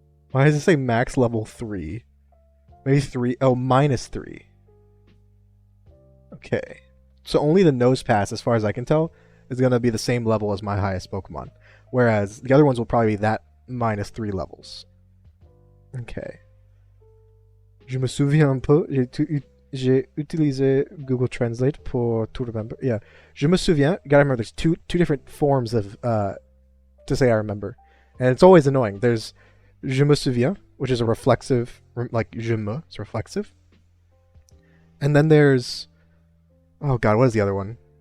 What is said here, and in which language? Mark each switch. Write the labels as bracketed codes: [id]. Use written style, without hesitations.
[en] Why does it say max level 3? Maybe 3. Oh, -3. Okay. So only the nose pass, as far as I can tell, is going to be the same level as my highest Pokemon. Whereas the other ones will probably be that -3 levels. Okay. [fr] Je me souviens un peu. J'ai utilisé Google Translate pour tout [en] remember. Yeah. [fr] Je me souviens. [en] You gotta remember there's two different forms of to say I remember. And it's always annoying. There's [fr] Je me souviens, [en] which is a reflexive, like [fr] je me, [en] it's reflexive. And then there's, oh god, what is the other one?